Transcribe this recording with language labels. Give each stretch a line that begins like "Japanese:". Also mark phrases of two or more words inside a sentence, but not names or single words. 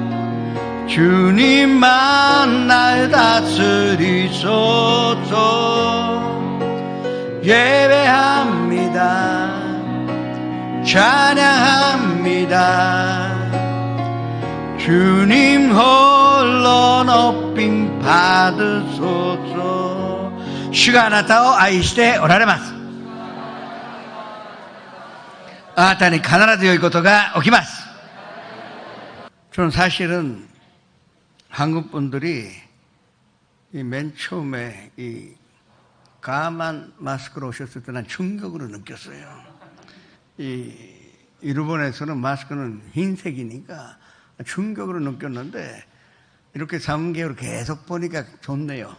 Korean: 주님만 날 다스리소서. 예배합니다. 찬양합니다. 주님 홀로 높임 받으소서.
Japanese: 주가あなたを愛しておられます。あなたに必ず良いことが起きます。
Korean: 저는 사실은 한국 분들이 맨 처음에 이 까만 마스크로 오셨을 때 난 충격으로 느꼈어요. 일본에서는 마스크는 흰색이니까 충격으로 느꼈는데 이렇게 3개월 계속 보니까 좋네요.